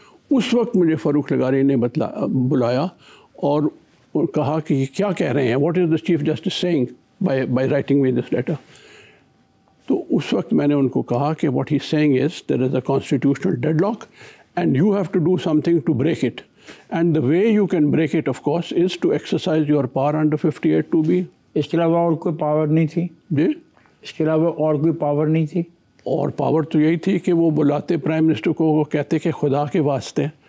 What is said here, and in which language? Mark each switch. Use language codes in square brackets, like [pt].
[ur] اس وقت مجھے فاروق لغاری نے بلایا اور کہا کہ یہ کیا کہہ رہے ہیں، [en] What is the chief justice seeing by writing me this letter. [ur] تو اس وقت میں نے ان کو کہا کہ [en] What he seeing is there is a constitutional deadlock and you have to do something to break it. And the way you can break it, of course, is to exercise your power under 58(2)(b). [ur] اس کے علاوہ اور کوئی power نہیں تھی؟ جی، اس کے علاوہ اور کوئی پاور نہیں تھی؟ اور پاور تو یہی تھی کہ وہ بلاتے پرائم منسٹر کو، وہ کہتے کہ خدا کے واسطے